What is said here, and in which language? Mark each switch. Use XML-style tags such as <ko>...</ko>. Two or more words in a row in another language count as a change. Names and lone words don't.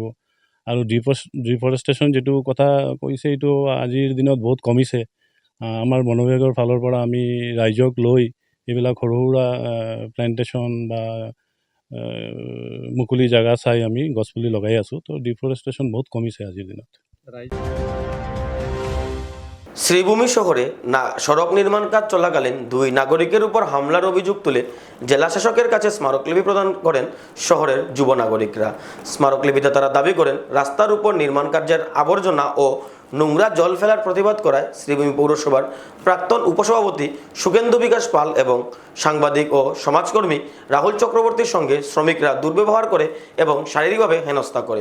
<as>আৰু ডিফৰেষ্টেশ্যন যিটো কথা কৈছে, এইটো আজিৰ দিনত বহুত কমিছে। আমাৰ বন বিভাগৰ ফালৰ পৰা আমি ৰাইজক লৈ এইবিলাক সৰু সুৰা প্লেণ্টেশ্যন বা মুকলি জেগা চাই আমি গছপুলি লগাই আছোঁ। তো ডিফৰেষ্টেশ্যন বহুত কমিছে আজিৰ দিনত।</as> <bn>শ্রীভূমি শহরে সড়ক নির্মাণ কাজ চলাকালীন দুই নাগরিকের উপর হামলার অভিযোগ তুলে জেলা শাসকের কাছে স্মারকলিপি প্রদান করেন শহরের যুব নাগরিকরা। স্মারকলিপিতে তারা দাবি করেন, রাস্তার উপর নির্মাণ কার্যের আবর্জনা ও নোংরা জল ফেলার প্রতিবাদ করায় শ্রীভূমি পৌরসভার প্রাক্তন উপসভাপতি সুখেন্দু বিকাশ পাল এবং সাংবাদিক ও সমাজকর্মী রাহুল চক্রবর্তীর সঙ্গে শ্রমিকরা দুর্ব্যবহার করে এবং শারীরিকভাবে হেনস্থা করে।</bn>